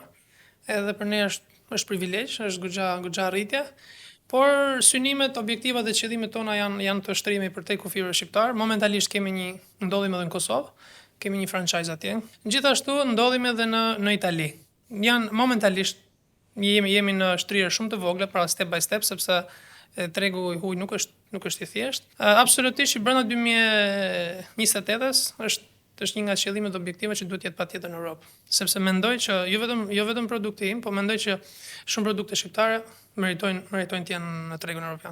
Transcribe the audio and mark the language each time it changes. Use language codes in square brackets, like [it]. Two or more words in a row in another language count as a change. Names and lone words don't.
[sq] Edhe për ne është privilegj, është goxha arritje. Por synimet, objektivat dhe qëllimet tona janë të shtrimi për te kufirëve shqiptar. Momentalisht ndodhim edhe në Kosovë, kemi një franchise atje. Gjithashtu ndodhim edhe në Itali. Momentalisht jemi në shtrirë shumë të vogla, pra [en] step by step, [sq] sepse tregu i huaj nuk është i thjeshtë. Absolutisht brenda 2028-s është një nga qëllimet dhe objektivat që duhet jetë patjetër në Europë. Sepse mendoj që jo vetëm produkti im, po mendoj që shumë produkte shqiptare meritojnë të jenë në tregun evropian.